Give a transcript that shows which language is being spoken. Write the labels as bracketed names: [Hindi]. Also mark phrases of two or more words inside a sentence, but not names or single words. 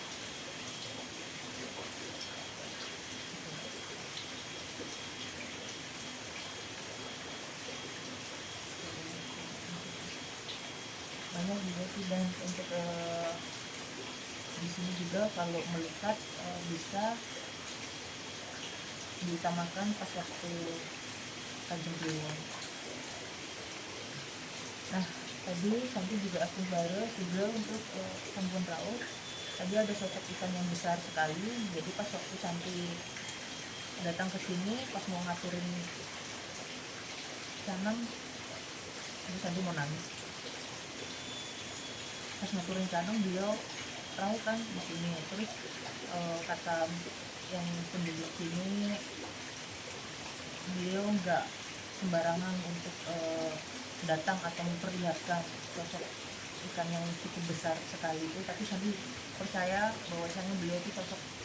[Indonesian] Banyak juga sih, dan untuk di sini juga kalau melihat bisa diutamakan pas waktu kajian beliau. Nah, tadi Santi juga aku baru juga untuk [Balinese] Sampun Raus. [Indonesian] Tadi ada sosok ikan yang besar sekali. Jadi pas waktu Santi datang ke sini, pas mau ngaturin canang, Santi mau nangis. Pas ngaturin canang, beliau tahu kan di sini. Terus kata yang penduduk sini, beliau nggak sembarangan untuk datang atau memperlihatkan sosok ikan yang cukup besar sekali itu, tapi Santi percaya bahwasanya beliau itu sosok